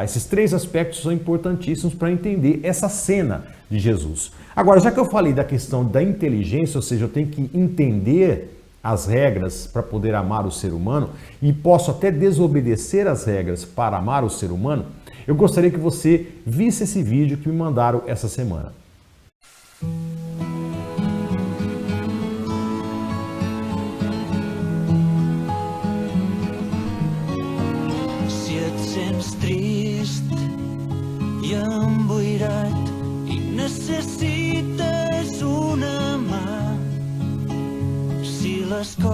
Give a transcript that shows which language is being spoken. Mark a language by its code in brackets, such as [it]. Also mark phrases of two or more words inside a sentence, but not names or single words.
[pt] Esses três aspectos são importantíssimos para entender essa cena de Jesus. Agora, já que eu falei da questão da inteligência, ou seja, eu tenho que entender as regras para poder amar o ser humano e posso até desobedecer as regras para amar o ser humano, eu gostaria que você visse esse vídeo que me mandaram essa semana. [ca] Si et sents trist i emboirat i necessites una mà, si les